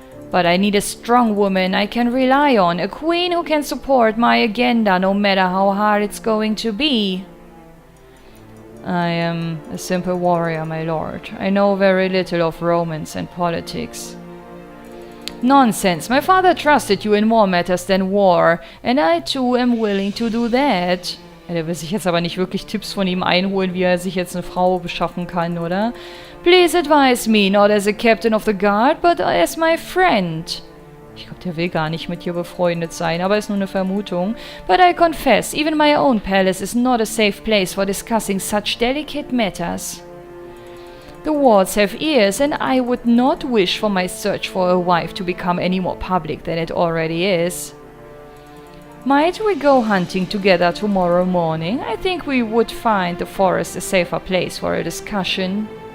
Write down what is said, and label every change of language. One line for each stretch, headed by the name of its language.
English: But I need a strong woman I can rely on, a queen who can support my agenda no matter how hard it's going to be. I am a simple warrior, my lord. I know very little of romance and politics. Nonsense! My father trusted you in more matters than war, and I too am willing to do that.
German: Er will sich jetzt aber nicht wirklich Tipps von ihm einholen, wie er sich jetzt eine Frau beschaffen kann, oder?
English: Please advise me, not as a captain of the guard, but as my friend.
German: Ich glaube, der will gar nicht mit dir befreundet sein, aber ist nur eine Vermutung.
English: But I confess, even my own palace is not a safe place for discussing such delicate matters. The walls have ears, and I would not wish for my search for a wife to become any more public than it already is. Might we go hunting together tomorrow morning? I think we would find the forest a safer place for a discussion.